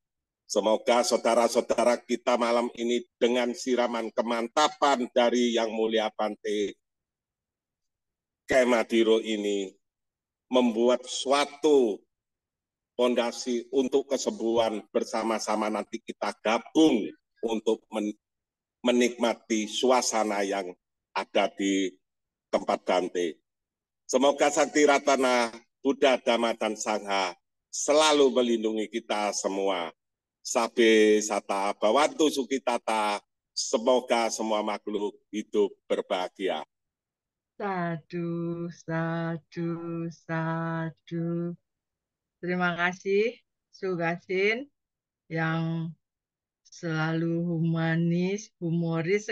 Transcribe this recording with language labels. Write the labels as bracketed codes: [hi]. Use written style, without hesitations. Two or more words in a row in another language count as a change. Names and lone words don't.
[id] Semoga saudara-saudara kita malam ini dengan siraman kemantapan dari Yang Mulia Bante Kemadiro ini membuat suatu fondasi untuk kesembuhan bersama-sama. Nanti kita gabung untuk menikmati suasana yang ada di tempat Bante. Semoga Sakti Ratana, Buddha, Dhamma, dan Sangha selalu melindungi kita semua. [pi] Sabe sata bawantu sukitata, [id] semoga semua makhluk hidup berbahagia. [pi] Sadu, sadu, sadu. [id] Terima kasih, Sugasin, yang selalu humanis, humoris.